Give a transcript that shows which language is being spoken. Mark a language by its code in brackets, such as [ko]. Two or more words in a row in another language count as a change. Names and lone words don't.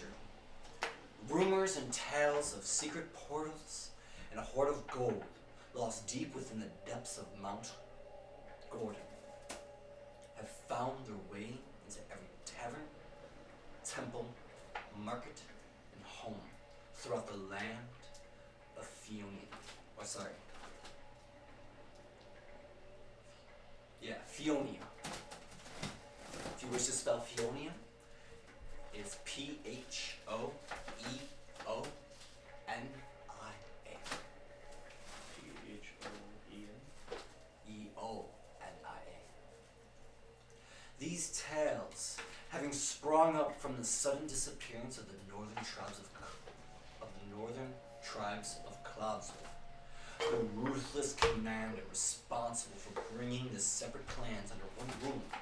[en] Rumors and tales of secret portals and a hoard of gold lost deep within the depths of Mount Gordon have found their way into every tavern, temple, market, and home throughout the land of Fionia. Fionia. If you wish to spell Fionia, it's P-H-O-E-O-N-I-A. E-O-N-I-A. These tales, having sprung up from the sudden disappearance of the northern tribes of Cōātlīcue, the ruthless commander responsible for bringing the separate clans under one rule.